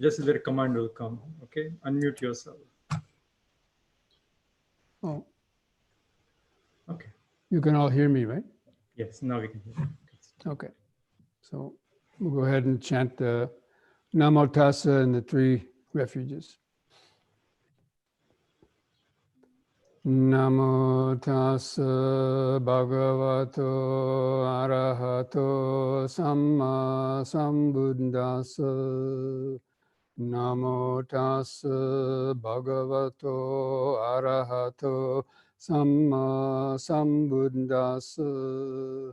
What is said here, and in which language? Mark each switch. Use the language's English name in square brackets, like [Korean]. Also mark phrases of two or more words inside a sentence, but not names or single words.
[English] Just the command will come, okay? Unmute yourself. Oh. Okay. You can all hear me, right? Yes, now we can hear you. Okay, so we'll go ahead and chant the [Pali] Namo Tassa [English] and the three refuges. [Pali] Namo Tassa Bhagavato Arahato Samma Sambuddhassa. Namo Tassa Bhagavato Arahato Samma Sambuddhassa.